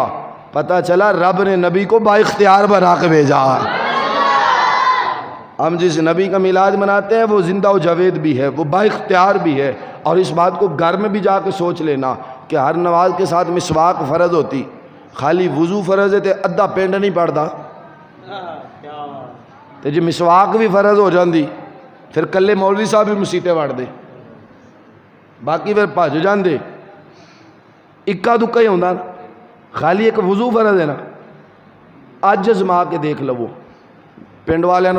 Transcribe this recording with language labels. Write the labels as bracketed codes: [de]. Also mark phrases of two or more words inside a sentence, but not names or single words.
[ur] پتہ چلا رب نے نبی کو با اختیار بنا کے بھیجا۔ ہم جس نبی کا میلاد مناتے ہیں وہ زندہ و جاوید بھی ہے، وہ با اختیار بھی ہے، اور اس بات کو گھر میں بھی جا کے سوچ لینا کہ ہر نماز کے ساتھ مسواک فرض ہوتی، خالی وضو فرض ہے [pa] تے ادھا پنڈ نہیں پڑھدا، تے جی مسواک بھی فرض ہو جاندی پھر کلے مولوی صاحب بھی مسیطے وڑ دے، باقی پھر بھج جاندے، اکا دکا ہی ہوندا نا، خالی ایک وضو فرض ہے نا۔ اج ازما کے دیکھ لو، پنڈ والے